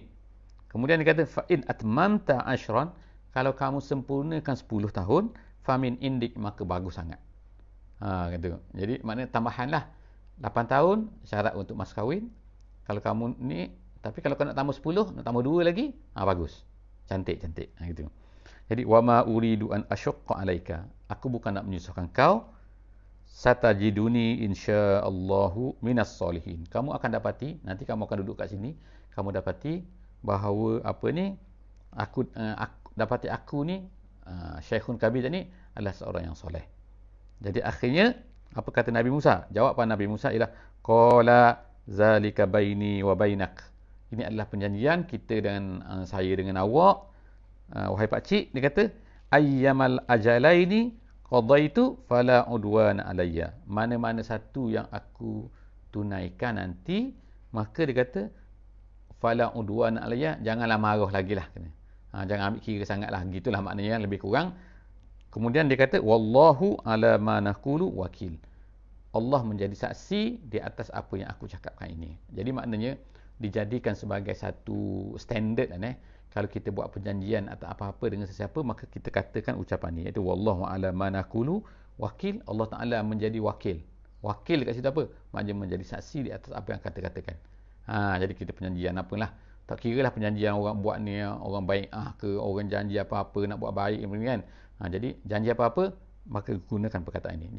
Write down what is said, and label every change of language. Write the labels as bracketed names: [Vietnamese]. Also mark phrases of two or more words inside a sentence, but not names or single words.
[Malay] Kemudian dia kata [Arabic] فإن أتممت عشرا, [Malay] kalau kamu sempurnakan 10 tahun, [Arabic] فمن عندك, [Malay] maka bagus sangat. Kata. Jadi maknanya tambahanlah 8 tahun syarat untuk mas kahwin. Kalau kamu ni, tapi kalau kau nak tambah 10, nak tambah 2 lagi, bagus. Cantik-cantik. Gitu. Jadi [Arabic] وما أريد أن أشق عليك, [Malay] aku bukan nak menyusahkan kau, [Arabic] ستجدني إن شاء الله من الصالحين. [Malay] Kamu akan dapati, nanti kamu akan duduk kat sini, kamu dapati bahawa apa ni, dapati aku ni, [Arabic] شيخ كبير [Malay] ni adalah seorang yang soleh. Jadi akhirnya apa kata Nabi Musa? Jawapan Nabi Musa ialah [Arabic] قال ذلك بيني وبينك. [Malay] Ini adalah perjanjian kita dengan saya dengan awak, wahai pak cik. Dia kata [Arabic] أيما الأجلين قضيت فلا عدوان علي. [Malay] Mana-mana satu yang aku tunaikan nanti, maka dia kata [Arabic] فلا عدوان علي, [Malay] janganlah marah lagilah. Jangan ambil kira sangatlah. Gitulah maknanya lebih kurang. Kemudian dia kata [Arabic] والله على ما نقول وكيل. [Malay] Allah menjadi saksi di atas apa yang aku cakapkan ini. Jadi maknanya dijadikan sebagai satu standard kalau kita buat perjanjian atau apa-apa dengan sesiapa, maka kita katakan ucapan ni, iaitu [Arabic] والله على ما نقول وكيل. [Malay] Allah Taala menjadi wakil. Wakil kat situ apa? Maknanya menjadi saksi di atas apa yang kata-katakan. Jadi kita perjanjian apalah, tak kiralah perjanjian orang buat ni orang baik ke orang janji apa-apa nak buat baik kan. Jadi janji apa-apa maka gunakan perkataan ini.